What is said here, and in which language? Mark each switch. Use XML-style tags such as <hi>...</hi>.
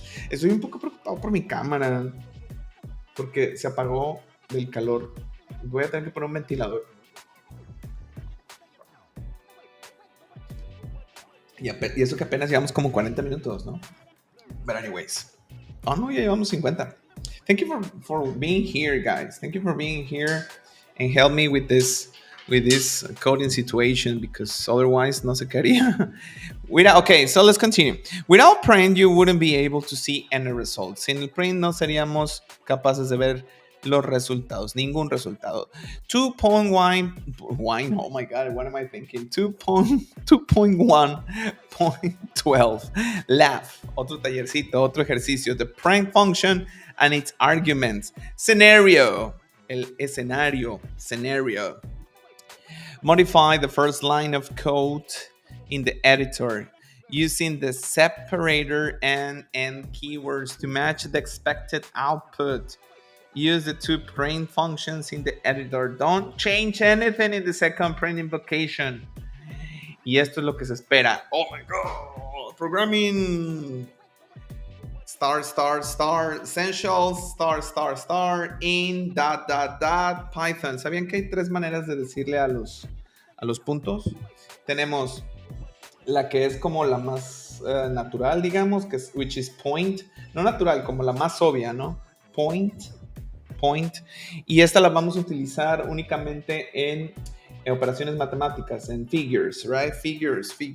<es>Estoy un poco preocupado por mi cámara porque se apagó del calor. Voy a tener que poner un ventilador. Y eso que apenas llevamos como 40 minutos, ¿no?</es> <en>But anyways.</en> <es>Oh, no, ya llevamos 50.</es> <en>Thank you for being here, guys. Thank you for being here and help me with this coding situation, because otherwise</en> <es>no se quería.</es> <en>Okay, so let's continue. Without print, you wouldn't be able to see any results.</en> <es>Sin el print no seríamos capaces de ver los resultados, ningún resultado.</es> <en>2.1, oh my God, what am I thinking? 2.1.12, laugh,</en> <es>otro tallercito, otro ejercicio,</es> <en>the print function and its arguments. Scenario, el escenario, scenario. Modify the first line of code in the editor using the separator and end keywords to match the expected output. Use the two print functions in the editor. Don't change anything in the second print invocation.</en> <es>Y esto es lo que se espera.</es> <en>Oh my God. Programming. Star, essentials, star, in, Python.</en> <es>¿Sabían que hay 3 maneras de decirle a los puntos? Tenemos la que es como la más natural, digamos, que es, which is point. No natural, como la más obvia, ¿no? Point. Y esta la vamos a utilizar únicamente en operaciones matemáticas, en figures, right? Figures.</es>